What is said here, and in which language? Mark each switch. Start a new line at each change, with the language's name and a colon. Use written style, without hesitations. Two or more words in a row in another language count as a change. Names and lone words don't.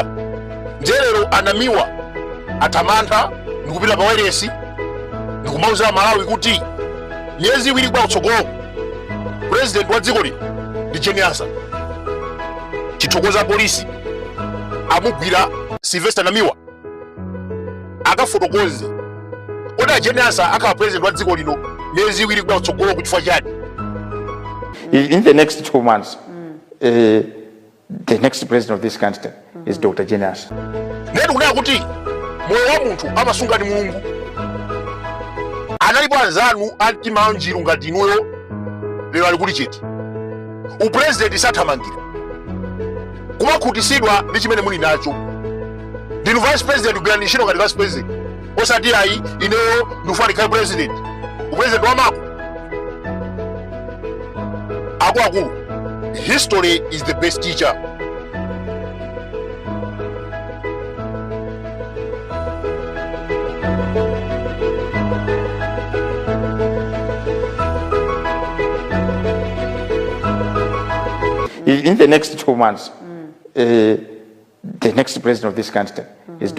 Nyanja: Ndelero anamiwa atamantha ndikupita pa wireless ndikumauza Malawi kuti miyezi iwiri kwa kutsogolo president wa dziko lino ndi Jane Ansah. Tithokoza polisi amugwira Sylvester na miwa akafotokoze kodi Jane Ansah akhala president wa dziko lino miyezi iwiri kwa kutsogolo kuchifukwa chani?
English: In the next 2 months, the next president of this country is Dr. Jane Ansah.
Nyanja: Netu kunena kuti moyo wa munthu amasunga ndi Mulungu. Analipo anzanu atima njiru ngati inuyo lero ali kuli chete. Upresident sathamangira kumakhutisidwa ndi chimene muli nacho. Ndinu
English: vice president
Nyanja: kugwira ntchito ngati
English: vice president
Nyanja: osati ayi ineyo ndifuna ndikhale president. Upresident wamako akulu.
English: History is the best teacher. In the next 2 months, the next president of this country is Dr.